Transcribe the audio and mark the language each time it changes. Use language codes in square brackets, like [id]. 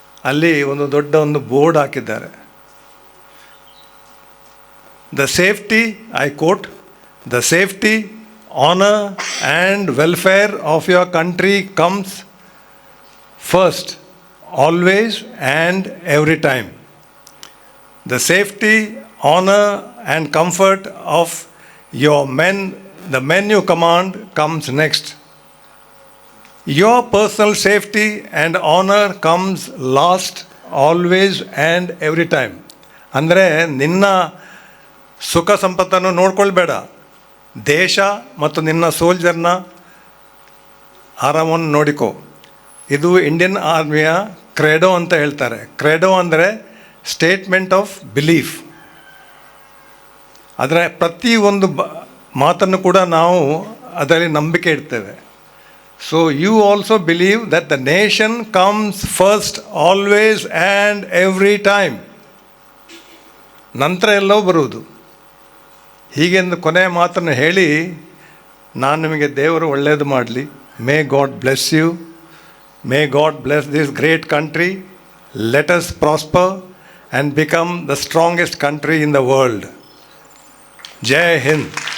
[kn] ಅಲ್ಲಿ ಒಂದು ದೊಡ್ಡ ಬೋರ್ಡ್ ಹಾಕಿದ್ದಾರೆ. [en] The safety, I quote, the safety, honour and welfare of your country comes first, always and every time. The safety, honor and comfort of your men, the men you command, comes next. Your personal safety and honor comes last, always and every time. [kn] ಅಂದರೆ ನಿನ್ನ ಸುಖ ಸಂಪತ್ತನ್ನು ನೋಡ್ಕೊಳ್ಬೇಡ, ದೇಶ ಮತ್ತು ನಿನ್ನ ಸೋಲ್ಜರ್ನ ಆರಾಮವನ್ನು ನೋಡಿಕೋ. ಇದು Indian ಆರ್ಮಿಯ Credo ಅಂತ ಹೇಳ್ತಾರೆ. ಕ್ರೆಡೋ ಅಂದರೆ ಸ್ಟೇಟ್ಮೆಂಟ್ ಆಫ್ ಬಿಲೀಫ್. ಅದರ ಪ್ರತಿಯೊಂದು ಮಾತನ್ನು ಕೂಡ ನಾವು ಅದರಲ್ಲಿ ನಂಬಿಕೆ ಇಡ್ತೇವೆ. [en] So you also believe that the nation comes first, always and every time. [kn] ನಂತರ ಎಲ್ಲವೂ ಬರುವುದು. ಹೀಗೆಂದು ಕೊನೆಯ ಮಾತನ್ನು ಹೇಳಿ ನಾನು ನಿಮಗೆ ದೇವರು ಒಳ್ಳೆಯದು ಮಾಡಲಿ. [en] May God bless you. May God bless this great country. Let us prosper and become the strongest country in the world. Jai Hind.